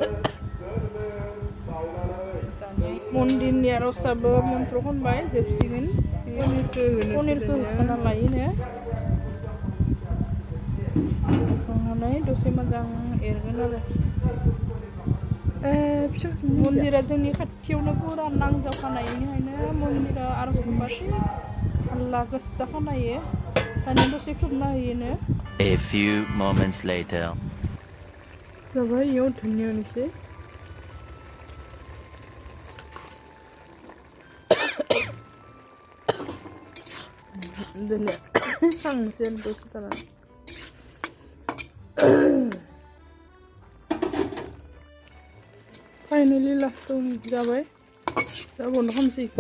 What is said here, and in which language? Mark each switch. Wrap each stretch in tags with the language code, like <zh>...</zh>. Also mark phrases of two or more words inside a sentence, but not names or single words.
<brx>मन्दिरनि आर'जाबो मन्त्र खनबाय जोबसिगोन पनिरखौ होखाना लायोनो होखांनानै दसे मोजां एरगोन आरो मन्दिरा जोंनि खाथियावनो पुरा नांजाबखानाय बेनिखायनो मन्दिरा आर'ज खनबाथाय हाल्ला गोसा खोनायो दानिया दसे खोबना होयोनो</brx> <en>A few moments later.</en> <brx>जाबाय इयाव धुनिया होनोसै धुनिया खांनोसै दसे थानानै फाइनेलि लास्टआव जाबाय दा बन्द' खालामसै बेखौ</brx>